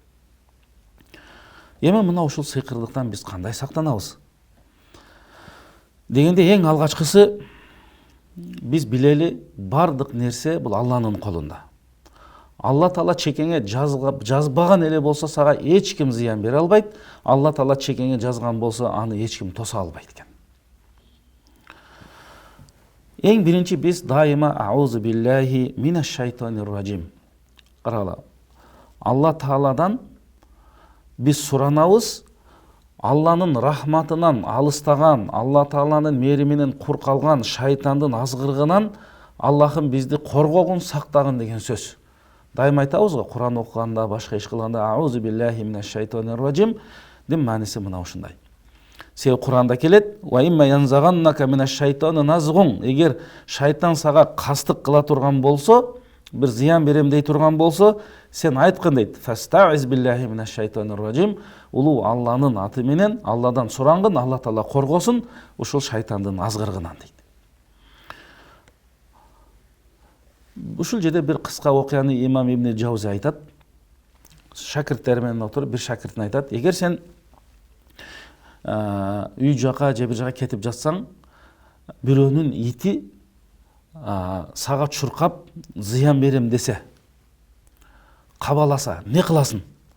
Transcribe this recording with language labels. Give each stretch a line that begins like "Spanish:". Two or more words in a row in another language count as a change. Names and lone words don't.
Kyrgyz: Эми мына ушул сыйкырдыктан биз кандай сактанабыз дегенде, эң алгачкысы биз билели, бардык нерсе бул Алланын колунда. Алла Таала чекеңе жазбаган эле болсо сага эч ким зыян бере албайт. Алла Таала чекеңе жазган болсо аны эч ким тоса албайт экен. Эң биринчи биз дайыма
Arabic: أعوذ بالله من الشيطان الرجيم.
Kyrgyz: Карагыла. Алла Тааладан биз суранабыз, Алланын рахматынан алыстаган, Алла Тааланын мээриминен кур калган шайтандын азгыргынан Аллахым бизди коргогун, сактагын деген сөз. Дайыма айтабыз го, Куран окуганда, башка иш кылганда
Arabic: أعوذ بالله من الشيطان الرجيم
Kyrgyz: дем мааниси мына ушундай. Себеби Куранда келет:
Arabic: "وإما ينزغنك من الشيطان نزغ".
Kyrgyz: Эгер шайтан сага кастык кыла турган болсо, бир зыян берем дей турган болсо, сен айткын дейт:
Arabic: "فاستعذ بالله من الشيطان الرجيم".
Kyrgyz: Улуу Алланын аты менен Алладан сурангын, Алла Таала коргосун ушул шайтандын азгыргынан дейт. Ушул жерде бир кыска окуяны имам Ибн Жаузи айтат. Шакирттери менен отуруп бир шакиртине айтат: "Эгер сен үй жака же бир жака кетип жатсаң, бирөөнүн ити сага чуркап зыян берем десе, кабаласа, не кыласың?"